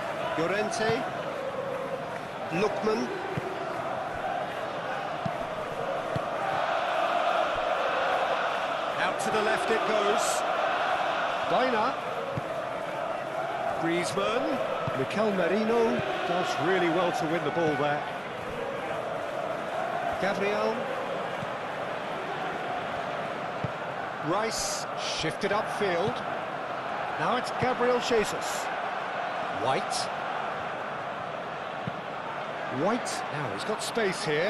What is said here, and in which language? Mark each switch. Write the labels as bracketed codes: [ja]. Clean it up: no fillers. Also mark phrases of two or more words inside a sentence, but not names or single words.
[en] Llorente. Lookman. Out to the left it goes. Baina. Griezmann. Mikel Merino does really well to win the ball there. Gabriel. Rice shifted upfield. Now it's Gabriel Jesus. White. White. Now he's got space here.